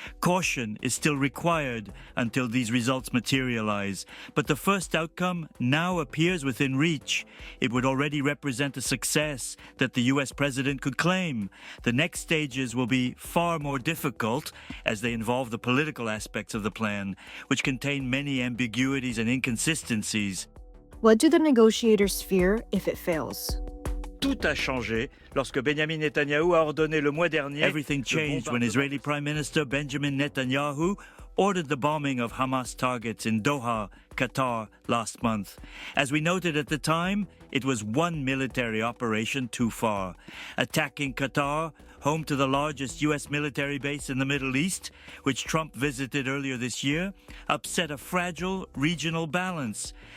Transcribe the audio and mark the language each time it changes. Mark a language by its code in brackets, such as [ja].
[en] Caution is still required until these results materialize, but the first outcome now appears within reach. It would already represent a success that the U.S. president could claim. The next stages will be far more difficult as they involve the political aspects of the plan, which contain many ambiguities and inconsistencies. What do the negotiators fear if it fails? [fr] Tout a changé lorsque Benjamin Netanyahu a ordonné le mois dernier. [en] Everything changed when Israeli Prime Minister Benjamin Netanyahu ordered the bombing of Hamas targets in Doha, Qatar, last month. As we noted at the time, it was one military operation too far. Attacking Qatar, home to the largest U.S. military base in the Middle East, which Trump visited earlier this year, upset a fragile regional balance.